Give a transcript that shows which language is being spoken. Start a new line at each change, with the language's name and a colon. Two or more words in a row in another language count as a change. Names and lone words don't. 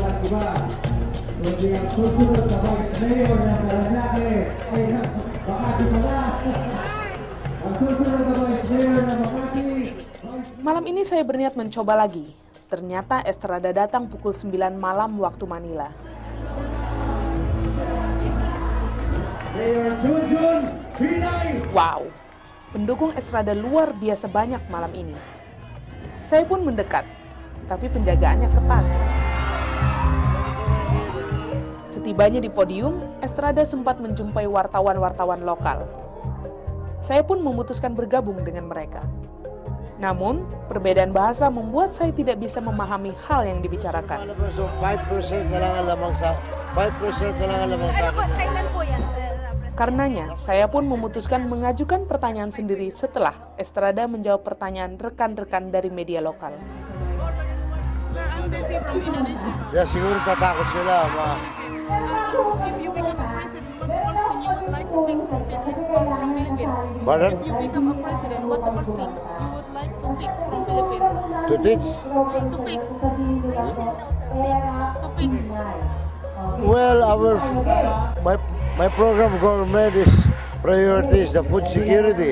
Filipino: iba. Kundi ang susunod na Vice Mayor ng Parañaque ay Makati pala. Ang susunod na Vice Mayor ng Makati.
Indonesian: Malam ini saya berniat mencoba lagi. Ternyata Estrada datang pukul 9 malam waktu Manila. Mayor Junjun Binay. Wow, pendukung Estrada luar biasa banyak malam ini. Saya pun mendekat, tapi penjagaannya ketat. Setibanya di podium, Estrada sempat menjumpai wartawan-wartawan lokal. Saya pun memutuskan bergabung dengan mereka. Namun, perbedaan bahasa membuat saya tidak bisa memahami hal yang dibicarakan.
Filipino: 5% na lang ang lamang sa 5% na lang ang lamang sa akin. Kailan po yan?
Indonesian: Karenanya, saya pun memutuskan mengajukan pertanyaan sendiri setelah Estrada menjawab pertanyaan rekan-rekan dari media lokal.
English: Sir, I'm Desi from Indonesia.
Indonesian: Ya,
Filipino: siguro tatakot sila.
English: If you become a president, what the first thing you would like to fix from Philippines? Pardon? If you become a president, what the first thing you would like to fix from Philippines? To teach? To fix. To fix. Well, my program government is priority is the food security.